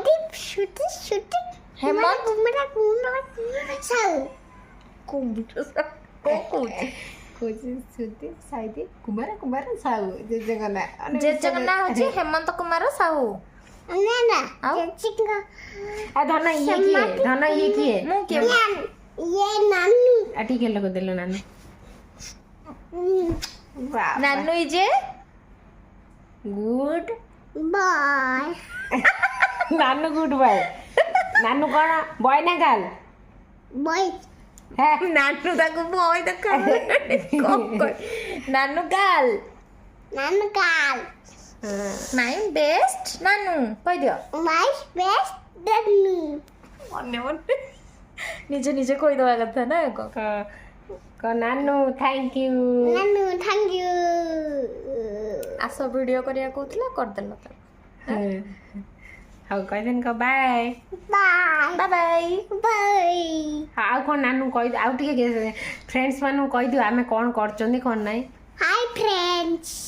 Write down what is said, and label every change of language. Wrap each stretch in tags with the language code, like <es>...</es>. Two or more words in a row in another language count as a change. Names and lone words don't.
<or>ହେମନ୍ତ କୁମାର ସାହୁ। କୁମାର ସାହୁ। ଜେଜେଙ୍କ ନାଁ ହେଉଛି ହେମନ୍ତ କୁମାର ସାହୁ। ଆଉ ଧନ ଇଏ କିଏ? ଧନ ଇଏ କିଏ? ମୁଁ କିଏ? ଏ ନାନୁ। ଟିକେ ଲୋକ ଦେଲ ନାନୁ। ନାନୁ ଇଜେ ଗୁଡ୍ बॉय। ନାନୁ</or> <en>good boy.</en> <or>ନାନୁ କ'ଣ ବୟ ନା ଗାର୍ଲ? बॉय। ନାନୁ ତାକୁ ବୟ ଦେଖ। ନାନୁ ଗାର୍ଲ। नानू गाल। ନାଇଁ ବେଷ୍ଟ ନାନୁ କହିଦିଅ।</or> <en>my best Nanu.</en> <or>ମନେ ମନେ ନିଜେ ନିଜେ କହିଦେବା କଥା ନା। ନାନୁ</or> <en>thank you. Nanu thank you.</en> <or>ଆସ ଭିଡ଼ିଓ କରିବାକୁ କହୁଥିଲା କରିଦେଲ ତାକୁ। ହଉ କହିଦେନି କହ ବାଏ। ବାଏ ବାଏ ବାଏ। ଆଉ କ'ଣ ନାନୁ କହିଦିଅ, ଆଉ ଟିକେ ଫ୍ରେଣ୍ଡସ୍ ମାନଙ୍କୁ କହିଦିଅ ଆମେ କ'ଣ କରୁଛନ୍ତି କ'ଣ ନାହିଁ।</or> <en>hi friends.</en>